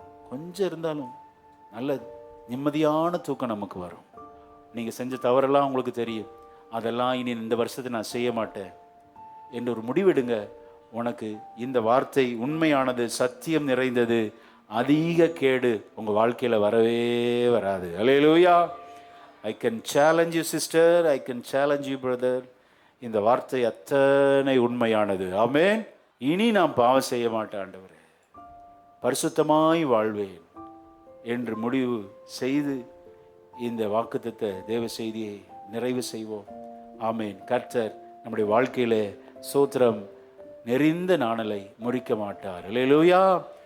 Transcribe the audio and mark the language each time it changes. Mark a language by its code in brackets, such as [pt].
[ta] கொஞ்சம் இருந்தாலும் நல்ல நிம்மதியான தூக்கம் நமக்கு வரும். நீங்க செஞ்ச தவறெல்லாம் உங்களுக்கு தெரியும். அதெல்லாம் இனி இந்த வருஷத்தை நான் செய்ய மாட்டேன் என்று ஒரு முடிவெடுங்க. உனக்கு இந்த வார்த்தை உண்மையானது, சத்தியம் நிறைந்தது. அதிக கேடு உங்க வாழ்க்கையில வரவே வராது. அல்லேலூயா. [en] I can challenge you sister, I can challenge you brother. [ta] இந்த வார்த்தை அத்தனை உண்மையானது. ஆமென். இனி நான் பாவம் செய்ய மாட்டேன் ஆண்டவரே, பரிசுத்தமாய் வாழ்வேன் என்று முடிவு செய்து இந்த வாக்குத்தத்த தேவ செய்தியை நிறைவு செய்வோம். ஆமென். கர்த்தர் நம்முடைய வாழ்க்கையில சோத்திரம் நெறிந்த நாணலை முறிக்க மாட்டார். அல்லேலூயா.